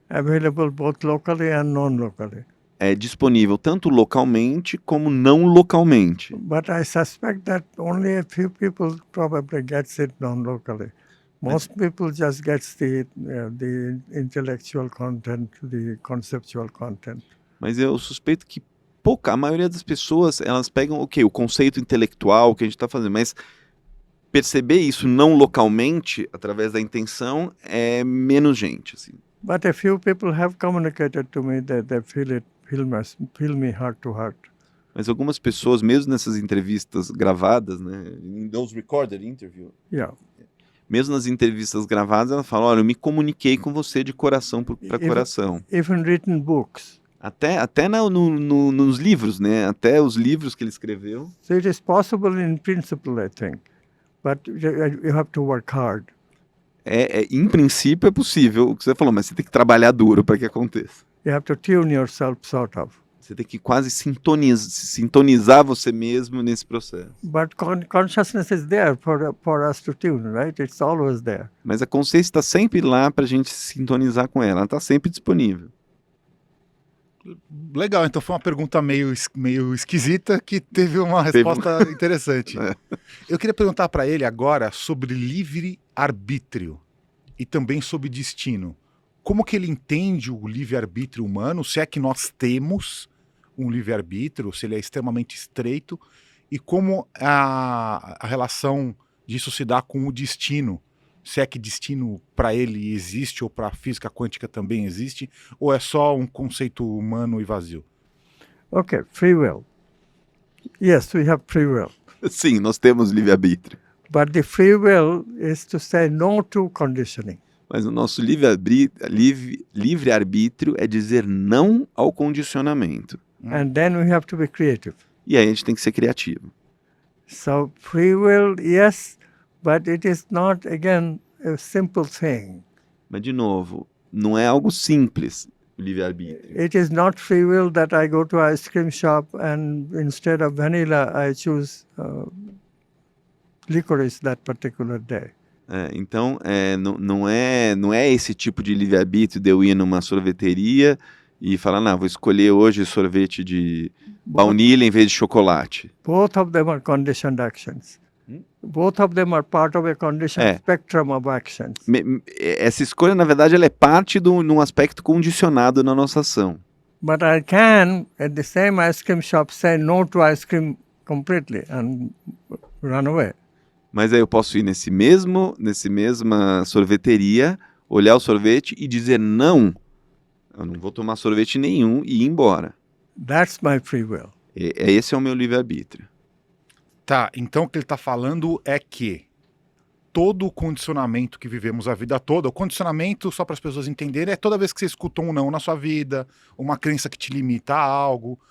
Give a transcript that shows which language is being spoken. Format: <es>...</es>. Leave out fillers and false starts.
<en>Available both locally and non-locally.</en> <pt>é disponível tanto localmente como não localmente.</pt> <en>But I suspect that only a few people probably gets it non-locally. Most people just gets the intellectual content, the conceptual content.</en> <pt>Mas eu suspeito que a maioria das pessoas, elas pegam, o conceito intelectual que a gente está fazendo, mas perceber isso não localmente, através da intenção, é menos gente, assim.</pt> <en>But a few people have communicated to me that they feel me heart to heart.</en> <pt>Mas algumas pessoas, mesmo nessas entrevistas gravadas, né,</pt> <en>in those recorded interviews, Yeah.</en> <pt>mesmo nas entrevistas gravadas, ela fala, olha, eu me comuniquei com você de coração para coração.</pt> <en>Even written books.</en> <pt>Até nos livros, né? Até os livros que ele escreveu.</pt> <en>So it is possible in principle, I think. But you have to work hard.</en> <pt>Em princípio é possível, o que você falou, mas você tem que trabalhar duro para que aconteça.</pt> <en>You have to tune yourself, sort of.</en> <pt>Você tem que quase sintonizar você mesmo nesse processo.</pt> <en>But consciousness is there for us to tune, right? It's always there.</en> <pt>Mas a consciência está sempre lá para a gente sintonizar com ela. Ela está sempre disponível. Legal, então foi uma pergunta meio esquisita que teve uma resposta interessante. Eu queria perguntar para ele agora sobre livre-arbítrio e também sobre destino. Como que ele entende o livre-arbítrio humano, se é que nós temos um livre-arbítrio, se ele é extremamente estreito, e como a relação disso se dá com o destino. Se é que destino para ele existe ou para a física quântica também existe, ou é só um conceito humano e vazio?</pt> <en>Okay, free will. Yes, we have free will.</en> <pt>Sim, nós temos livre-arbítrio.</pt> <en>But the free will is to say no to conditioning.</en> <pt>Mas o nosso livre-arbítrio é dizer não ao condicionamento.</pt> <en>And then we have to be creative.</en> <pt>E aí a gente tem que ser criativo.</pt> <en>So free will, yes, but it is not, again, a simple thing.</en> <pt>Mas, de novo, não é algo simples, o livre-arbítrio.</pt> <en>It is not free will that I go to an ice cream shop and instead of vanilla, I choose licorice that particular day.</en> <pt>Então, não é esse tipo de livre-arbítrio de eu ir numa sorveteria e falar, não, vou escolher hoje sorvete de baunilha em vez de chocolate.</pt> <en>Both of them are conditioned actions. Both of them are part of a conditioned spectrum of actions.</en> <pt>Essa escolha, na verdade, ela é parte de um aspecto condicionado na nossa ação.</pt> <en>But I can, at the same ice cream shop, say no to ice cream completely and run away.</en> <pt>Mas aí eu posso ir nesse mesma sorveteria, olhar o sorvete e dizer não, eu não vou tomar sorvete nenhum e ir embora.</pt> <en>That's my free will.</en> <pt>Esse é o meu livre-arbítrio. Tá, então o que ele está falando é que todo o condicionamento que vivemos a vida toda, o condicionamento, só para as pessoas entenderem, é toda vez que você escuta um não na sua vida, uma crença que te limita a algo,</pt>